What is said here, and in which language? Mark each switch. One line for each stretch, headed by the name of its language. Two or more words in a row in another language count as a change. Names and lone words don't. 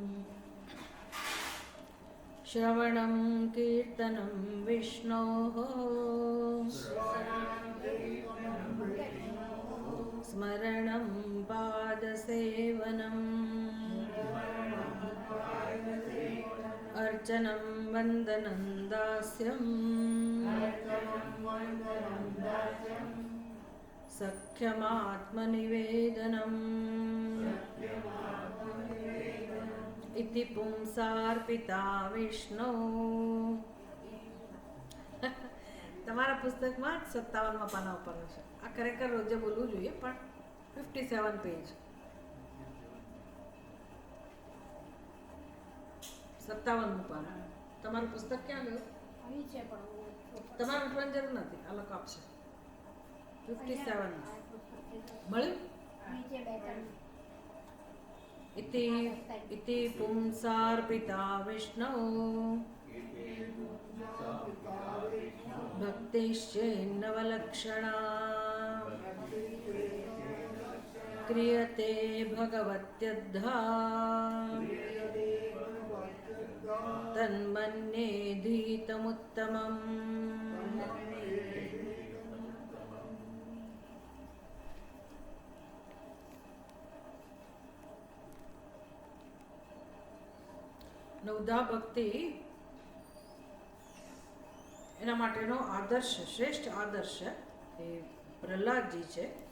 Sanskrit: श्रवणं कीर्तनं विष्णोः स्मरणं पादसेवनम् अर्चनं वन्दनं दास्यम् सख्यमात्मनिवेदनम् इति पुंसार्पिता विष्णु।
Gujarati: તમારા પુસ્તકમાં 57મા પાના ઉપર છે. આ ખરેખર રોજે બોલવું જોઈએ, પણ 57 પેજ 57મું પાનું. તમારું પુસ્તક ક્યાં ગયું? તમારે ઉઠવાની જરૂર નથી, આ લોકો આપશે. 57 મળ્યું?
Sanskrit: इति पुंसार्पिता विष्णु भक्तिश्चेन्नवलक्षणा क्रियते भगवत्यद्धा तन्मन्येधीतमुत्तमम्।
Gujarati: નવધા ભક્તિ એના માટેનો આદર્શ, શ્રેષ્ઠ આદર્શ એ પ્રહલાદજી છે.